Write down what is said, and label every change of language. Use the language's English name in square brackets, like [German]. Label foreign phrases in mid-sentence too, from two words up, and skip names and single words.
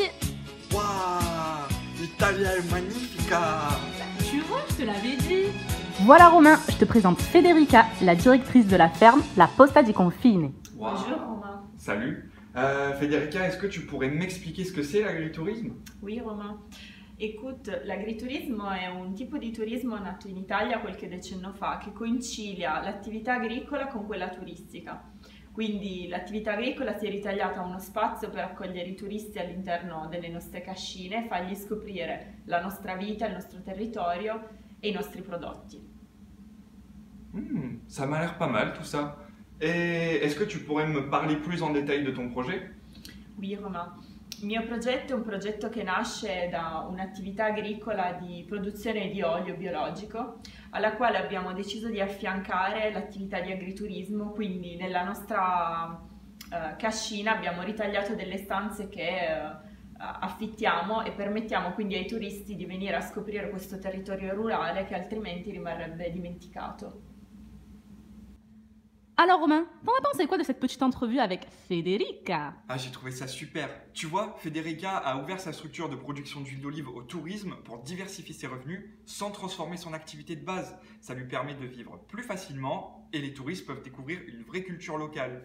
[French] Waouh, l'Italia est magnifica. Tu vois, je te l'avais dit. Voilà Romain, je te présente Federica, la directrice de la ferme La Posta di Confine. Waouh. Bonjour Romain. Salut. Federica, est-ce que tu pourrais m'expliquer ce que c'est l'agritourisme? Oui Romain. Écoute, [Italian] l'agriturismo è un tipo di turismo nato in Italia qualche decennio fa che concilia l'attività agricola con quella turistica. Quindi l'attività agricola si è ritagliata uno spazio per accogliere i turisti all'interno delle nostre cascine, fargli scoprire la nostra vita, il nostro territorio e i nostri prodotti. [French] Ça m'a l'air pas mal tout ça. Et est-ce que tu pourrais me parler plus en détail de ton projet? Oui Romain. [Italian] Il mio progetto è un progetto che nasce da un'attività agricola di produzione di olio biologico alla quale abbiamo deciso di affiancare l'attività di agriturismo, quindi nella nostra cascina abbiamo ritagliato delle stanze che affittiamo e permettiamo quindi ai turisti di venire a scoprire questo territorio rurale che altrimenti rimarrebbe dimenticato. [French] Alors Romain, t'en as pensé quoi de cette petite entrevue avec Federica? Ah, j'ai trouvé ça super. Tu vois, Federica a ouvert sa structure de production d'huile d'olive au tourisme pour diversifier ses revenus sans transformer son activité de base. Ça lui permet de vivre plus facilement et les touristes peuvent découvrir une vraie culture locale.